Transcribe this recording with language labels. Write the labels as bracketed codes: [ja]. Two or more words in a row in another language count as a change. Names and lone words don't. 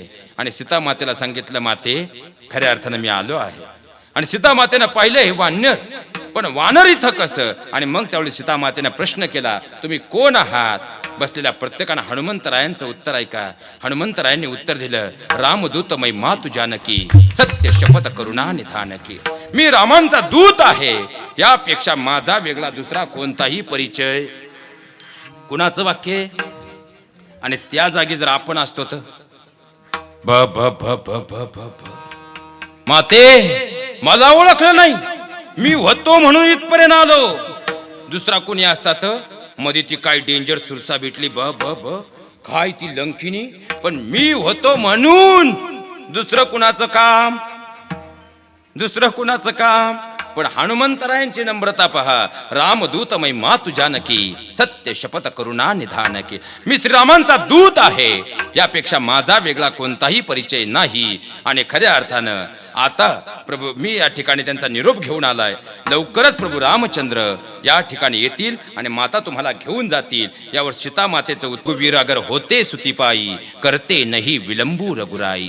[mr] आणि सीता मातेला सांगितलं, माते खऱ्या अर्थानं मी आलो आहे. आणि सीता मातेनं पाहिलं हे वानर, पण वानर इथं कसं? आणि मग त्यावेळी सीता मातेनं प्रश्न केला, तुम्ही कोण आहात? बसलेल्या प्रत्येकानं हनुमंतरायांचं उत्तर ऐका. हनुमंतरायांनी उत्तर दिलं, [hi] रामदूत मै मातु जानकी, सत्य शपथ करुणा निधानकी. [mr] मी रामांचा दूत आहे, यापेक्षा माझा वेगळा दुसरा कोणताही परिचय. कुणाचं वाक्य? आणि त्या जागी जर आपण असतो तर ब ब ब ब ब ब ब. माते, मला ओळखलं नाही, मी होतो म्हणून इथपर्यंत आलो. दुसरा कोणी असता तर मध्ये ती काय डेंजर सुरसा भेटली, ब ब ब काय ती लंकिनी. पण मी होतो म्हणून दुसरं कुणाचं काम, दुसरं कुणाचं काम. पण हनुमंतरायांची नम्रता पहा. [hi] रामदूतमय मातु जानकी, सत्य शपथ करुणा निधान की. [mr] मी श्रीरामांचा दूत आहे, यापेक्षा माझा वेगळा कोणताही परिचय नाही. आणि खऱ्या अर्थानं आता प्रभू मी या ठिकाणी त्यांचा निरोप घेऊन आलाय. लवकरच प्रभू रामचंद्र या ठिकाणी येतील आणि माता तुम्हाला घेऊन जातील. यावर सीता मातेचं [hi] उत्कुवीर अगर होते सुतीपाई, करते नाही विलंबू रघुराई.